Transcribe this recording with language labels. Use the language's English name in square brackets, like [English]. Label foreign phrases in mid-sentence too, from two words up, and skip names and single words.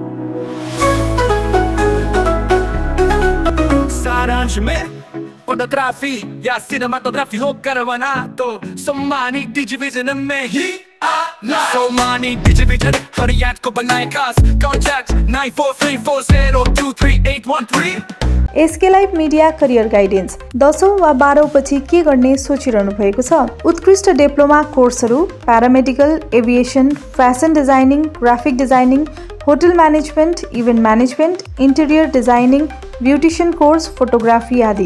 [Hindi] सारांश में फोटोग्राफी या सिनेमाटोग्राफी हो करवाना तो सम्मानित डिजिविजन में ही आना। सम्मानित डिजिविजन हर याद को बनाए खास। कॉन्टैक्ट 9434023813। [Nepali] एसके लाइफ मिडिया [English] career guidance [Nepali] 10औं वा 12औं पछि के गर्ने सोचिरहनु भएको छ? उत्कृष्ट डिप्लोमा कोर्सहरू [English] paramedical, aviation, fashion designing, graphic designing, hotel management, event management, interior designing, beautician course, photography आदि।